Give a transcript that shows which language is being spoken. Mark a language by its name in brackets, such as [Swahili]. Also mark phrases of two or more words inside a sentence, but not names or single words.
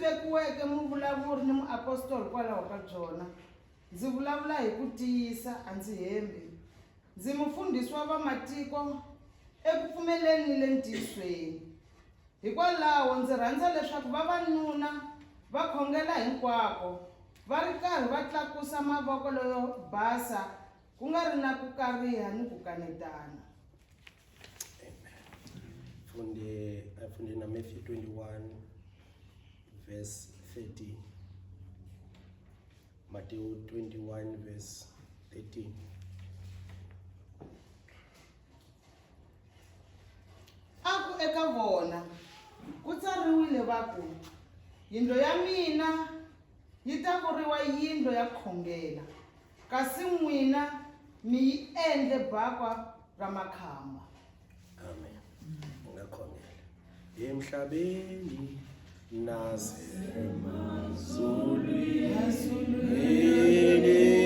[Tsonga] vekiweke muvulavuri ni muapostoli kwalaho ka byona ndzi vulavula hi ku tiyisa a ndzi hembi ndzi mufundhisi wa vamatiko eku pfumeleni ni le ntiyisweni hikwalaho ndzi rhandza leswaku vavanuna va khongela hinkwako va ri karhi va tlakusa mavoko loyo basa ku nga ri na ku kariha ni ku kanetana. Funde na Matthew 21 verse 13. Matthew 21 verse 13. Aku eka vona ku tsariwile vaku yindlo ya mina yi ta vuriwa yindlo ya khongela kasi n'wina mi yi endle bakwa ra makhamba. Amen. [Zulu] Ngakhongela emhlabeni nasemazulwini